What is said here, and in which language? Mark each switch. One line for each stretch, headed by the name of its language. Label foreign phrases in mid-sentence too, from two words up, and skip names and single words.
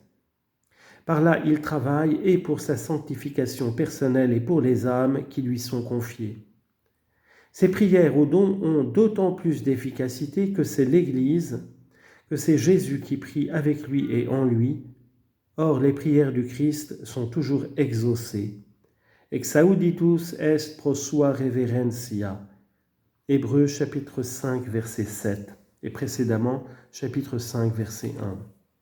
French: Par là, il travaille et pour sa sanctification personnelle et pour les âmes qui lui sont confiées. Ces prières au don ont d'autant plus d'efficacité que c'est l'Église que c'est Jésus qui prie avec lui et en lui. Or, les prières du Christ sont toujours exaucées.
Latin: Exauditus est pro sua reverentia.
French: Hébreux chapitre 5, verset 7, et précédemment chapitre 5, verset 1.